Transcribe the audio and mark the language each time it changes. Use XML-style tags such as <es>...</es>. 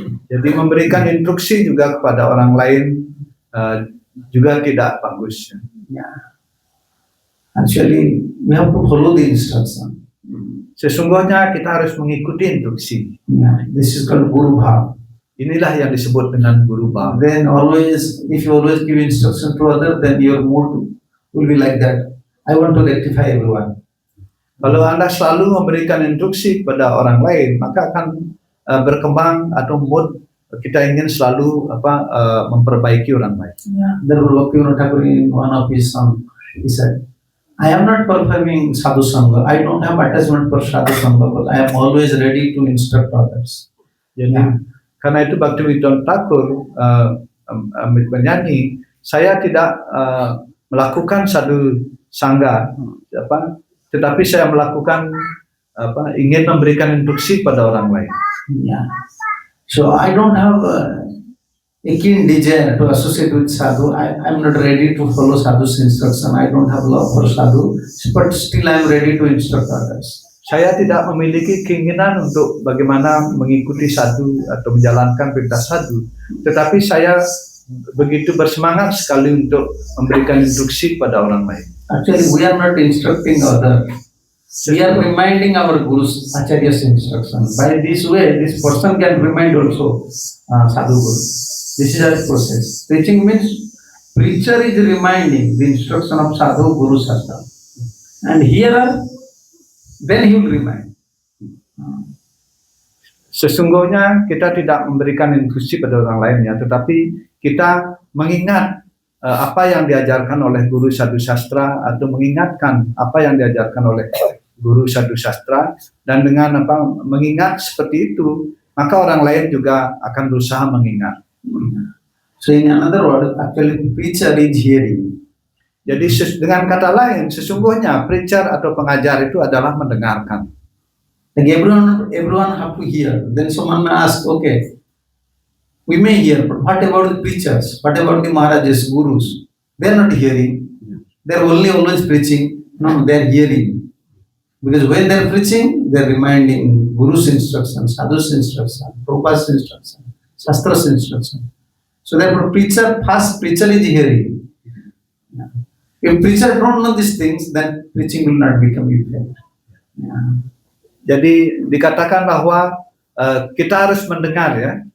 <id>Jadi memberikan instruksi juga kepada orang lain juga tidak bagus.</id> <en>Yeah. Actually, we have to follow the instruction.</en> <id>Sesungguhnya kita harus mengikuti instruksi.</id> <en>Yeah. This is called Guru Bhav.</en> <id>Inilah yang disebut dengan Guru Bhav.</id> <en>Then always, if you always give instruction to others, then your mood will be like that. I want to rectify everyone.</en> <id>Kalau Anda selalu memberikan instruksi kepada orang lain, maka akan berkembang atau mood kita ingin selalu memperbaiki orang lain.</id> <en>Yeah. Therefore, Bhaktivinoda Thakur in one of his songs, he said, I am not performing sadhu sangha. I don't have attachment for sadhu sangha, but I am always ready to instruct others.</en> <id>Jadi karena itu Bhaktivinoda Thakur menyanyi, saya tidak melakukan sadhu sangha, tetapi saya melakukan ingin memberikan instruksi pada orang lain.</id> <en>Yeah. So I don't have a keen desire to associate with sadhu. I'm not ready to follow sadhu's instruction. I don't have love for sadhu, but still I'm ready to instruct others.</en> <id>Saya tidak memiliki keinginan untuk bagaimana mengikuti sadhu atau menjalankan perintah sadhu, tetapi saya begitu bersemangat sekali untuk memberikan instruksi kepada orang lain.</id> <en>Actually, we are not instructing others. We are reminding our Guru's Acharya's instruction. By this way, this person can remind also sadhu guru. This is our process. Preaching means preacher is reminding the instruction of sadhu guru shastra, and hearer then he will remind.</en> <id>Sesungguhnya kita tidak memberikan instruksi pada orang lainnya, tetapi kita mengingat apa yang diajarkan oleh guru sadhu sastra atau mengingatkan apa yang diajarkan oleh guru sadhu sastra, dan dengan mengingat seperti itu, maka orang lain juga akan berusaha mengingat.</id> <en>So in another word, actually preacher is hearing.</en> <id>Jadi dengan kata lain, sesungguhnya preacher atau pengajar itu adalah mendengarkan.</id> <en>Like everyone have to hear. Then someone may ask, okay, we may hear, but what about the preachers? What about the Maharajas, Gurus? They are not hearing. They are only always preaching. No, they are hearing. Because when they are preaching, they are reminding Guru's instruction, Sadhu's instruction, Prabhupada's instruction, Shastra's instruction. So therefore, first preacher is hearing. If preacher don't know these things, then preaching will not become effective.</en> <id>Jadi dikatakan bahwa kita harus mendengar ya.</id>